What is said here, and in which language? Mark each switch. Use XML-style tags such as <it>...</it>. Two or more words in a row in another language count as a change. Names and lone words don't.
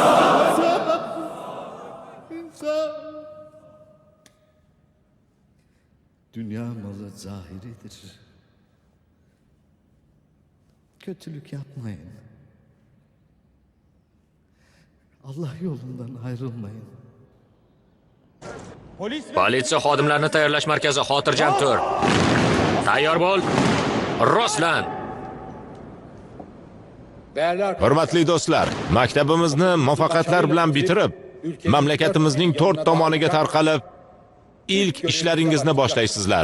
<tr>İnsaf! Dünya malı zahiridir. Kötülük yapmayın. Allah yolundan ayrılmayın.</tr> <uz>Politsiya xodimlarini tayyorlash markazi, xotirjam tur. Tayyor bo'l. Rostlan. Hurmatli do'stlar, maktabimizni muvaffaqiyatlar bilan bitirib, mamlakatimizning 4 tomoniga tarqalib, ilk ishlaringizni boshlaysizlar.</uz>